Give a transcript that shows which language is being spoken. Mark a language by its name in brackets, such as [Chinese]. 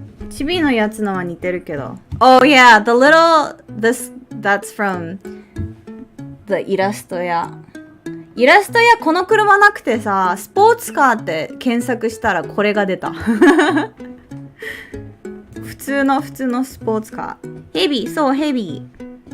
[Japanese] チビのやつのは似てるけど。 [English] Oh yeah, that's from the イラスト屋。 [Japanese] イラスト屋この車なくてさ、スポーツカーって検索したらこれが出た。普通のスポーツカー。ヘビー、そうヘビー。